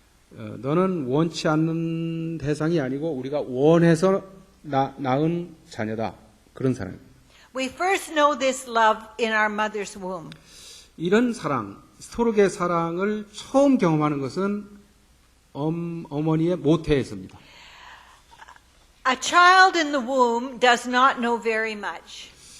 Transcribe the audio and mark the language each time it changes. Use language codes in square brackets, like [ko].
[ko] 너는 원치 않는 대상이 아니고 우리가 원해서 낳은 자녀다. 그런 사랑입니다. [en] We first know this love in our mother's womb. [ko] 이런 사랑, 서로의 사랑을 처음 경험하는 것은 어머니의 모태에서입니다. [en] A child in the womb does not know very much.